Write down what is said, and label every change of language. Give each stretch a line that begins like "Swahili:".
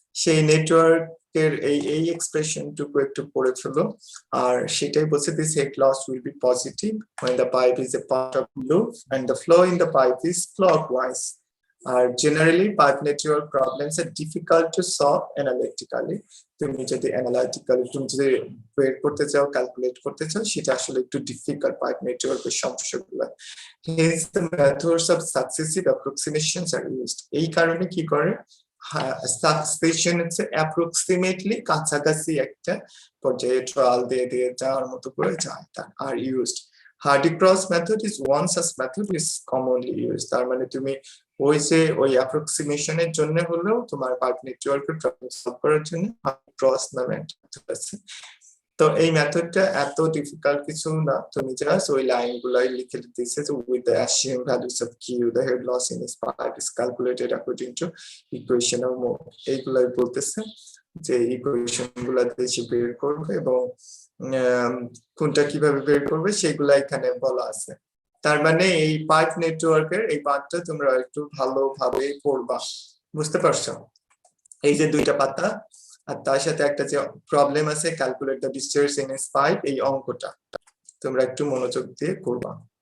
Bangla: সেই নেটওয়ার্কের এই এক্সপ্রেশনটুকু একটু পড়ে ফেলো, আর সেটাই বলছে
English: This head loss will be positive when the pipe is a part of loop and the flow in the pipe is clockwise. আর generally pipe network problems are difficult to solve analytically.
Bangla: তুমি যদি analytically তুমি যদি বের করতে চাও, calculate করতে চাও, সেটা আসলে একটু ডিফিকাল্ট পাইপ নেটওয়ার্কের সমস্যাগুলো।
English: Hence the methods of successive approximations are used.
Bangla: এই কারণে কি করে, সাকসেশন হচ্ছে অ্যাপ্রক্সিমেটলি কাছাকাছি একটা পর্যায়ে ট্রায়াল দিয়ে দিয়ে যাওয়ার মতো করে যায়, তা are used.
English: Hardy-Cross method is one such method is commonly used.
Bangla: তার মানে তুমি ওই যে ওই অ্যাপ্রক্সিমেশনের জন্য হলেও তোমার পাইপ নেটওয়ার্কের প্রবলেম সলভ করার জন্য Hardy-Cross নামে একটা মেথড আছে। তো এই মেথডটা এত ডিফিকাল্ট কিছু না, তুমি জাস্ট ওই লাইনগুলাই লিখে দিতেছে যে
English: with the assumed values of q the head loss in this pipe is calculated according to equation of mode।
Bangla: এইগুলাই বলতেছে যে ইকুয়েশন গুলা দিয়ে বের করবে এবং কোনটা কিভাবে বের করবে সেগুলা এখানে বলা আছে। তার মানে এই পাইপ নেটওয়ার্কের এই পার্টটা তোমরা একটু ভালোভাবে পড়বা, বুঝতে পারছো? এই যে দুইটা পাতা আর তার সাথে একটা যে প্রবলেম আছে calculate the discharge in a pipe, এই অঙ্কটা তোমরা একটু মনোযোগ দিয়ে করবা।